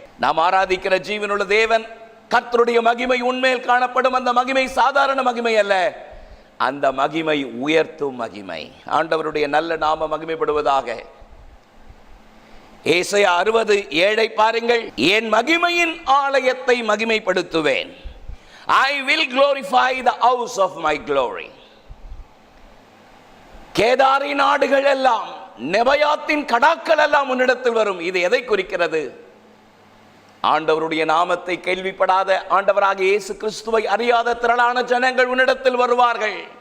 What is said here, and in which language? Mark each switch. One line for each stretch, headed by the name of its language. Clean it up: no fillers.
Tamil: நாம் ஆராதிக்கிற ஜீவனுள்ள தேவன், கர்த்தருடைய மகிமை உண்மையில் காணப்படும். அந்த மகிமை சாதாரண மகிமை அல்ல, அந்த மகிமை உயர்த்தும் மகிமை. ஆண்டவருடைய நல்ல நாம மகிமைப்படுவதாக. ஏசாயா 60:7 பாருங்கள். என் மகிமையின் ஆலயத்தை மகிமைப்படுத்துவேன்.
English: I will glorify the house of my glory.
Tamil: கேதாரின் ஆடுகள் எல்லாம், நெபாயாத்தின் கடாக்கள் எல்லாம் உன்னிடத்தில் வரும். இது எதை குறிக்கிறது? ஆண்டவருடைய நாமத்தை கேள்விப்படாத, ஆண்டவராகிய இயேசு கிறிஸ்துவை அறியாத திரளான ஜனங்கள் உன்னிடத்தில் வருவார்கள்.